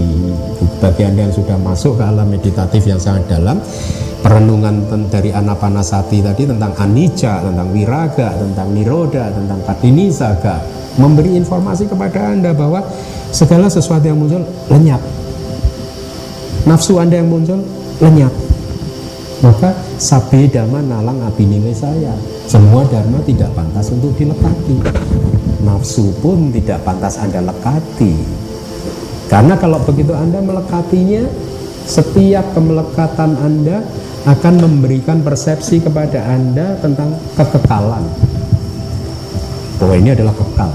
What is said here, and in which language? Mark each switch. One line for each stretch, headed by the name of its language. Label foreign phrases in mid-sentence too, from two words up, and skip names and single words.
Indonesian: Bagi Anda yang sudah masuk ke alam meditatif yang sangat dalam, perenungan dari Anapanasati tadi tentang anicca, tentang viraga, tentang niroda, tentang patinisaga, memberi informasi kepada Anda bahwa segala sesuatu yang muncul lenyap. Nafsu Anda yang muncul lenyap.
Pali: Maka sabe dhamma nalang abinile saya.
Indonesian: Semua dharma tidak pantas untuk dilekati. Nafsu pun tidak pantas Anda lekati. Karena kalau begitu Anda melekatinya, setiap kemelekatan Anda akan memberikan persepsi kepada Anda tentang kekekalan, bahwa ini adalah kekal.